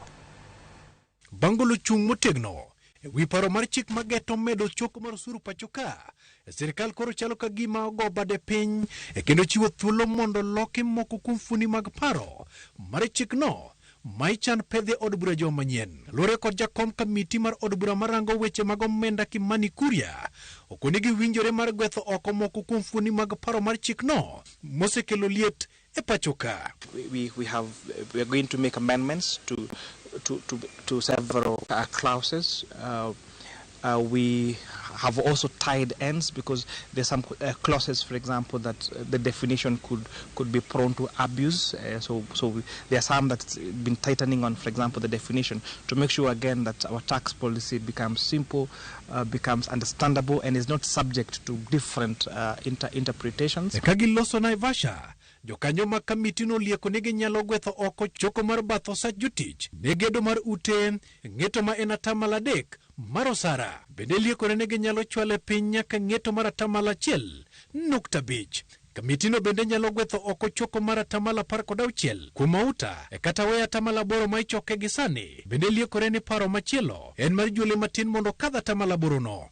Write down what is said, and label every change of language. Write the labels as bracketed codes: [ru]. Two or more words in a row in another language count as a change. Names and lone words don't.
[luo] Bangolo chung motegno wi paro mar chik mageto medo choko mar osuru pacho ka, sirikal koro chalo ka gima ogo bade piny kendo chiwo thuolo mondo loki moko kuom fuoni mag paro mar chik no maichan pedhe od bura jo manyien. Lore kod jakom kamiti mar od bura marango weche mag omenda Kimani Kuria okoni gi winjore mar gwetho oko moko kuom fuoni mag paro mar chik no mosekelo liet e pacho ka. [en] We are going to make amendments to several clauses. We have also tied ends because there's some clauses, for example, that the definition could be prone to abuse. So there are some that's been tightening on, for example, the definition to make sure again that our tax policy becomes simple, becomes understandable, and is not subject to different interpretations. [luo] Kagiloso Naivasha jokanyo ma kamiti no lieko negi nyalo gwetho oko choko mar batho sa jotich ne gedo mar ute ng'eto ma en atamala adek mar osara bende lieko negi nyalo chwale piny nyaka ng'eto mar atamala 1.5. Kamiti no bende nyalo gwetho oko choko mar atamala 16 kuom mauta kata we atamala 8 ma ichoke gi sani bende lieko ni paro machielo en mar juole matin mondo kadha atamala 8 no.